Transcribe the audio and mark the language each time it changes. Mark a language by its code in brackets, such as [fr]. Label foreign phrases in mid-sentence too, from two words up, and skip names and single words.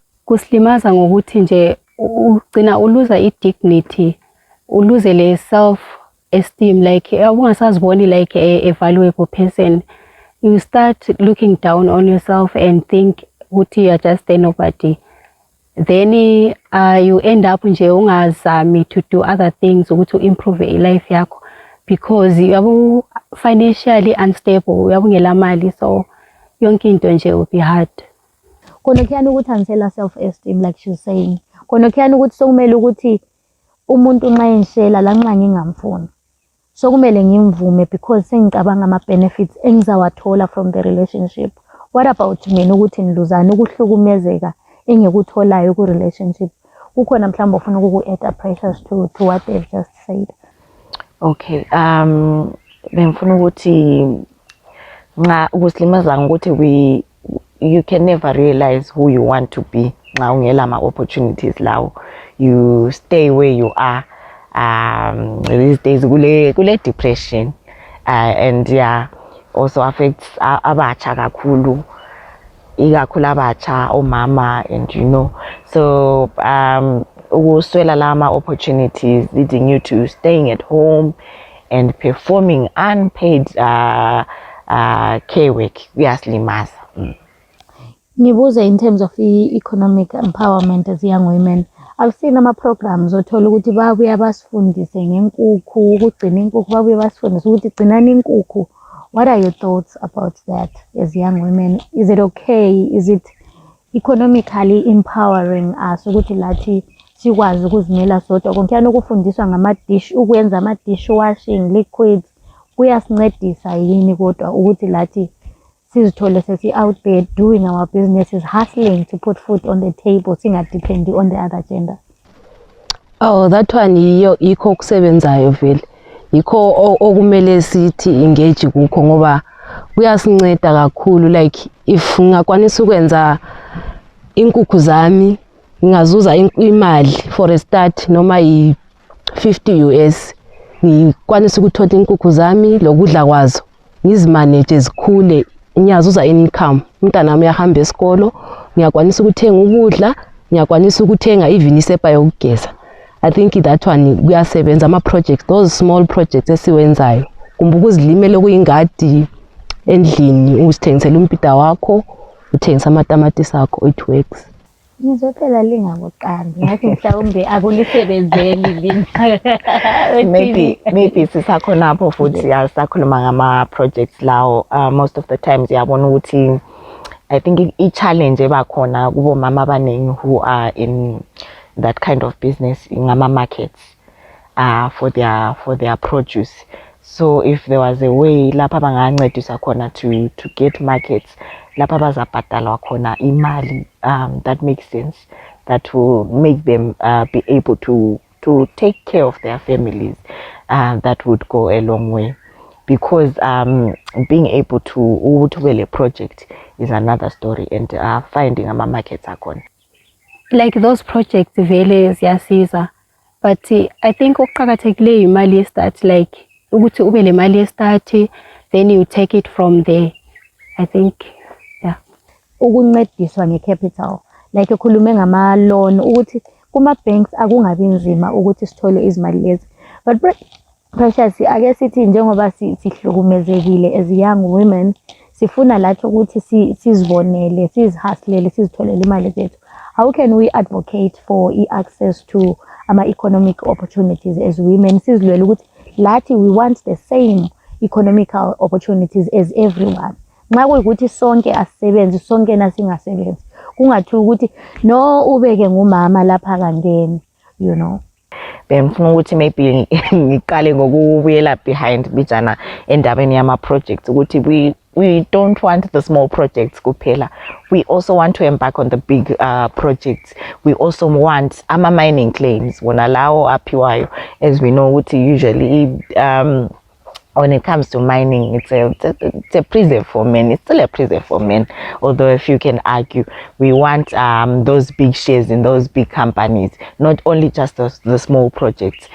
[nd] Kusilimaza ngokuthi nje ugcina uluza i-dignity, uluze le [en] self esteem, [nd] like ungasaziboni [en] like a valuable person. You start looking down on yourself and think ukuthi you are just a nobody. Then you end up [nd] nje ungazami [en] to do other things ukuthi improve life yakho because you are financially unstable, [nd] uyabungela mali, so yonke into nje [en] will be hard. [nd] Khona kuyani ukuthi angisela [en] self esteem like she's saying. [nd] Khona kuyani ukuthi sokumele ukuthi umuntu nxa engishela la nxa ngingamfuni sokumele ngimvume because sengicabanga ama benefits engizawathola [en] from the relationship. What about [nd] mina ukuthi niluzana ukuhlukumezeka engikutholayo ku relationship? Kukhona mhlawumbe ufuna uku-add [en] pressures to what they've just said. [nd] Okay, bengifuna ukuthi nxa ukusilimaza ukuthi [en] you can never realize who you want to be [nd] nxa ungela ama opportunities lawo. [en] You stay where you are. These days kule depression and also affects [nd] abatsha kakhulu, ikakhulu abatsha omama, [en] and so [nd] ukuswela lama [en] opportunities leading you to staying at home and performing unpaid care work kuyasilimaza. Ngibuze in terms of economic empowerment as young women. I've seen [nd] ama-programs othola ukuthi babuye basifundise ngenkukhu, ukugcina inkukhu, babuye basifundise ukuthi gcinani inkukhu. [en] What are your thoughts about that as young women? Is it okay? Is it economically empowering us [nd] ukuthi lathi sikwazi ukuzimela sodwa? Konke ukufundiswa ngama-dish, ukwenza ama-dish washing liquids kuyasincedisa yini kodwa ukuthi lathi sizithole sesi [en] out there doing our businesses, hustling to put food on the table, [nd] singadependi [en] on the other gender? [nd] Oh, [en] that one [nd] yikho kusebenzayo vele. Yikho okumele sithi engage kukho ngoba kuyasinceda kakhulu. Like if ngakwanisa ukwenza inkukhu zami ngingazuza imali [en] for a start [nd] noma i-50 US, ngikwanisa ukuthola inkukhu zami lokudla kwazo ngizimanage zikhule, ngiyazuza income. Umntana wami uyahamba esikolo, ngiyakwanisa ukuthenga ukudla, ngiyakwanisa ukuthenga even isepa yokugeza. [en] I think that one [nd] kuyasebenza ama-projects, [en] those small projects esiwenzayo. [nd] Kumbe ukuzilimela kuyingadi endlini, uzithengisela umbhida wakho, uthengisa amatamatisi akho, [en] it works. [nd] Ngizophela lingaboqambi ngathi mhlawumbe akulisebenzeli maybe sisakhonapho futhi sisakhuluma ngama-projects lawo. [en] Most of the times [nd] yabona ukuthi [en] I think [nd] i-challenge ebakhona kubo mama abaningi [en] who are in that kind of business ngama-markets for their produce. So if there was a way [nd] lapha bangancedisa khona [en] to get markets [nd] lapha bazabhadalwa khona imali, [en] that makes sense, that will make them be able to take care of their families, that would go a long way, because being able to a project is another story, and finding [nd] ama-markets akhona. [en] Like those projects [nd] vele ziyasiza, [en] but I think [nd] okuqhakathekile imali ye-start, [en] like [nd] ukuthi ube le mali ye-start, [en] then you take it from there. I think [nd] ukuncediswa nge-capital, like ekhulume ngama-loan ukuthi kuma-banks akungabi nzima ukuthi sithole izimali lezi. But Precious, ake sithi njengoba sihlukumezekile [en] as young women, [nd] sifuna lathi ukuthi sizibonele, sizihustlele, sizitholele imali zethu. [en] How can we advocate for access to ama-economic opportunities as women? [nd] Sizilwele ukuthi lathi [en] we want the same economical opportunities as everyone. [nd] Nxa kuyikuthi sonke asisebenzi, sonke nasingasebenzi, kungathiwa ukuthi no ubeke ngumama lapha kangeni, [en] you know. [nd] Bengifuna ukuthi maybe ngiqale ngokubuyela behind bijana endabeni yama-projects ukuthi [en] we don't want the small projects [nd] kuphela. [en] We also want to embark on the big projects. We also want ama-mining claims [nd] wona lawo aphiwayo, [en] as we know ukuthi usually when it comes to mining, it's a preserve for men. It's still a preserve for men. Although if you can argue, we want those big shares in those big companies, not only just the small projects.